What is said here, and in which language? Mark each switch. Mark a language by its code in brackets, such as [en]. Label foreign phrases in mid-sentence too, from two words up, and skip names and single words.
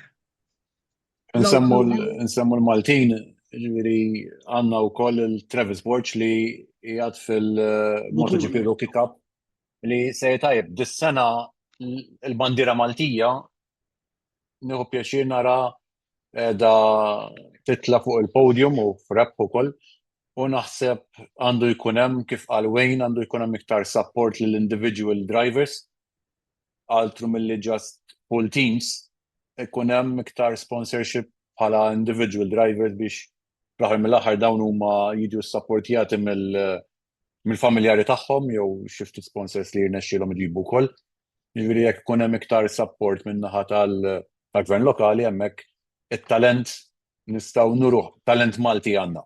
[mt] Nsemmu l-Maltin, ġifieri għandna wkoll il-Travis Borch li qiegħed fil-MotoGP Rookie Cup li se tajjeb dis-sena il-bandiera Maltija nieħu pjaċir nara da titla fuq il-podium u f'rep ukoll u naħseb għandu jkun hemm kif qal Wayne għandu jkun hemm iktar support lill [en] individual drivers [mt] altru milli [en] just full teams [mt] ikun hemm iktar sponsorship bħala [en] individual drivers [mt] biex fl-aħħar mill-aħħar dawn huma jiġu supportjati mill-familjari tagħhom jew xi ftit sponsors li jirnexxielhom iġibu wkoll. Jiġifieri jekk ikun hemm iktar support min-naħa tal-gvern lokali hemmhekk it-talent nistgħu nuruh, talent Malti għandna.